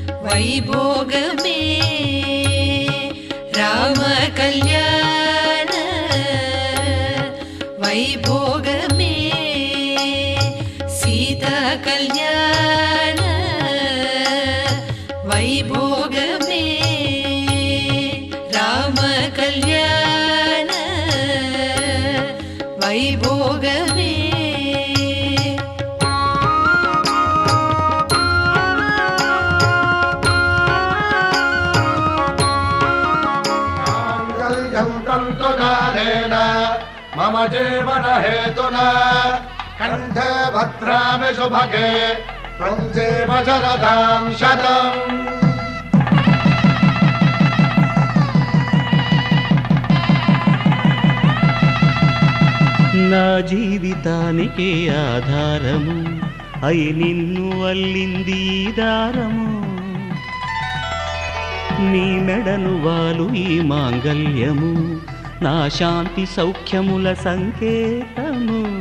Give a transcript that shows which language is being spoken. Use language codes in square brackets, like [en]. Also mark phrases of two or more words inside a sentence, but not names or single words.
[te] వైభోగమే రామ కళ్యాణ వైభోగమే సీతా కళ్యాణ వైభోగమే రామ కళ్యాణ వైభోగమే [sa] मम जीवन हेतुना कंठे भद्रामि शुभगे त्वं जीव शरदां शतम् [te] నా జీవితానికి ఆధారము అయి నిన్ను అల్లింది ఈ దారము నీ మెడను వాలు ఈ మాంగల్యము నా శాంతి సౌఖ్యముల సంకేతము